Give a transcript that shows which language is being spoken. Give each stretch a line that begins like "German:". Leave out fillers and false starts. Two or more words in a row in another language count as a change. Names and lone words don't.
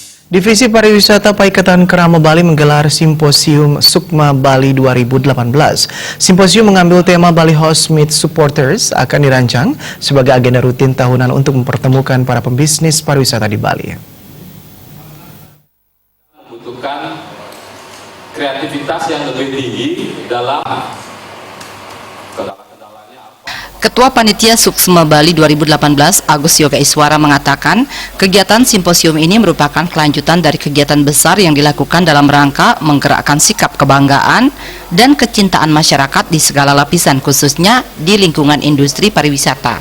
Indonesian: Divisi Pariwisata Paikatan Kerama Bali menggelar Simposium Sukma Bali 2018. Simposium mengambil tema Bali Host Meet Supporters akan dirancang sebagai agenda rutin tahunan untuk mempertemukan para pembisnis pariwisata di Bali. Membutuhkan kreativitas yang lebih tinggi dalam Ketua Panitia Suksma Bali 2018 Agus Yoga Iswara mengatakan kegiatan simposium ini merupakan kelanjutan dari kegiatan besar yang dilakukan dalam rangka menggerakkan sikap kebanggaan dan kecintaan masyarakat di segala lapisan khususnya di lingkungan industri pariwisata.